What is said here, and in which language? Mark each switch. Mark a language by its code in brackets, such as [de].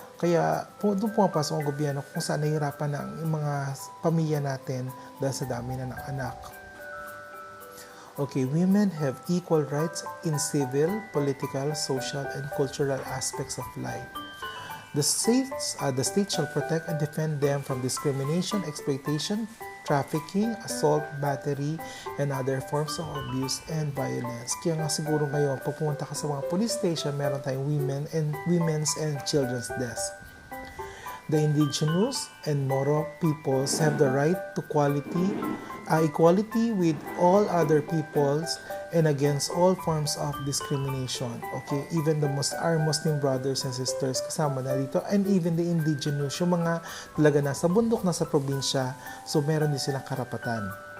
[tl] Kaya doon pumapasok ang gobyerno kung saan nahihirapan ng mga pamilya natin dahil sa dami na ng anak. [en] Okay, women have equal rights in civil, political, social, and cultural aspects of life. The state shall protect and defend them from discrimination, exploitation, trafficking, assault, battery, and other forms of abuse and violence. [tl] Kaya nga siguro ngayon, pag pumunta ka sa mga police station, meron tayong women's and children's desk. [en] The indigenous and Moro peoples have the right to equality with all other peoples and against all forms of discrimination. Okay, even our Muslim brothers and sisters [tl] kasama na dito, [en] and even the indigenous, [tl] yung mga talaga nasa bundok, nasa probinsya, so meron din silang karapatan.